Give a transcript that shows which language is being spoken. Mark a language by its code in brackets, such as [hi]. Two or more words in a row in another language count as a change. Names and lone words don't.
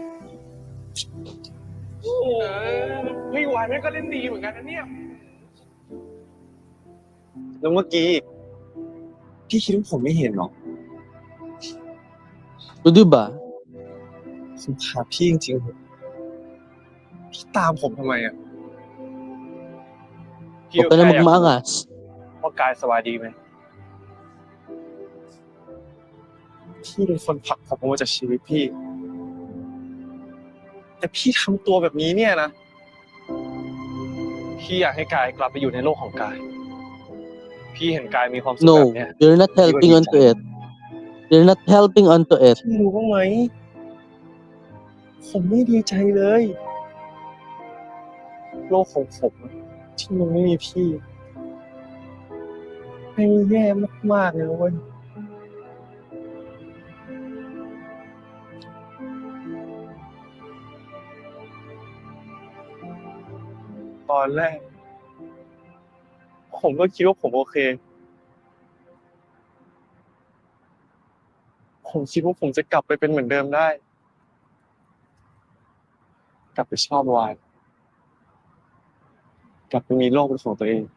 [th] พี่วายแม่งก็เล่นดีเหมือนกันนะเนี่ย แล้วเมื่อกี้ พี่คิดว่าผมไม่เห็นหรอ [tl] O, diba? [th] ผมถามพี่จริงๆพี่ตามผมทำไมอ่ะ พี่ [tl] Huwag [th] ก็ [tl] ka na [th] แค่อยากรู้ [tl] magmaangas. [th] ว่ากายสบายดีไหม พี่เป็นคนผลักผมออกมาจากชีวิตพี่ แต่พี่ทำตัวแบบนี้เนี่ยนะ พี่อยากให้กายกลับไปอยู่ในโลกของกาย พี่เห็นกายมีความสุขแบ [en] No, [th] บเนี้ย [en] you're not helping onto it. You're not helping onto it. [th] พี่รู้บ้างไหม ผมไม่ดีใจเลย โลกของผมอะที่มันไม่มีพี่ ไม่งแย่มากๆเลยนะเว้ย ตอนแรก ผมก็คิดว่าผมโอเค ผมคิดว่าผมจะกลับไปเป็นเหมือนเดิมได้ กลับไปชอบวาย กลับไปมีโลกเป็นของตัวเอง